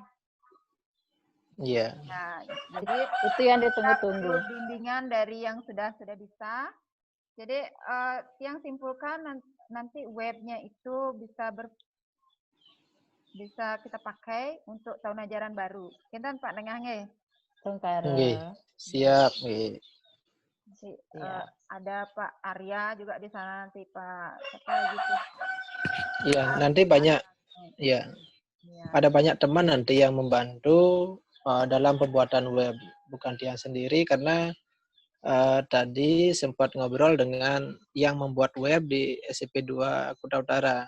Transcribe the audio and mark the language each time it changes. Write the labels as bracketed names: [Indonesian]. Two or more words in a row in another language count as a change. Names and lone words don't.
[Indonesian] Iya. Nah, jadi Itu yang kita ditunggu-tunggu. perlu bimbingan dari yang sudah bisa. Jadi yang simpulkan nanti webnya itu bisa kita pakai untuk tahun ajaran baru. Kinten Pak Nengahnya. Nggih. Siap, nggih. Nanti ada Pak Arya juga di sana, nanti Pak siapa gitu. Iya, nanti banyak ya. Ada banyak teman nanti yang membantu dalam pembuatan web, bukan dia sendiri karena tadi sempat ngobrol dengan yang membuat web di SMP 2 Kuta Utara.